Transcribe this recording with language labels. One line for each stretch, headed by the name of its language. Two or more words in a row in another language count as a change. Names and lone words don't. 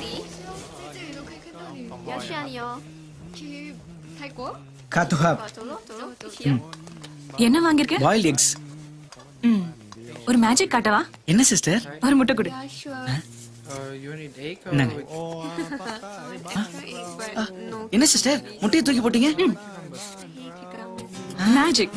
Chinese: 要去哪里哦？去泰国。 Katu hap. 走喽走喽，一起。
Tamil: என்ன வாங்கிருக்க?
English: Boiled eggs.
Tamil: ஒரு மேஜிக் காட்டவா? என்ன சிஸ்டர்? ஒரு முட்டை கொடு. என்னங்க? என்ன சிஸ்டர் முட்டையை தூக்கி போட்டீங்க? மேஜிக்.